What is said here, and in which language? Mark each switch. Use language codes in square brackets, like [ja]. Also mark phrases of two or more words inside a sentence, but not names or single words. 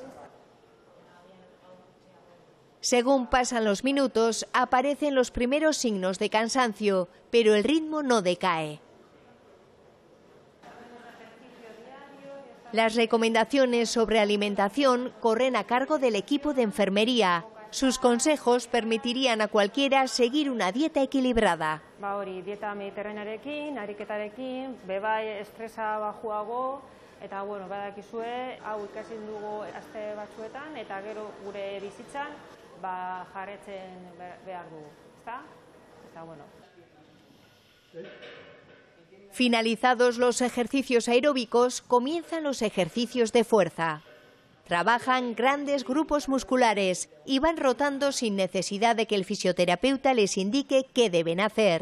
[es] Según pasan los minutos, aparecen los primeros signos de cansancio, pero el ritmo no decae. Las recomendaciones sobre alimentación corren a cargo del equipo de enfermería. Sus consejos permitirían a cualquiera seguir una dieta equilibrada. [eu] Dieta mediterranearekin, ariketarekin, bebai estresa bajuago, eta bueno, badakizue, hau ikasin dugu aste batzuetan eta gero gure bizitzan jarraitzen behar dugu, ezta? Eta bueno. [es] Finalizados los ejercicios aeróbicos, comienzan los ejercicios de fuerza. Trabajan grandes grupos musculares y van rotando sin necesidad de que el fisioterapeuta les indique qué deben hacer.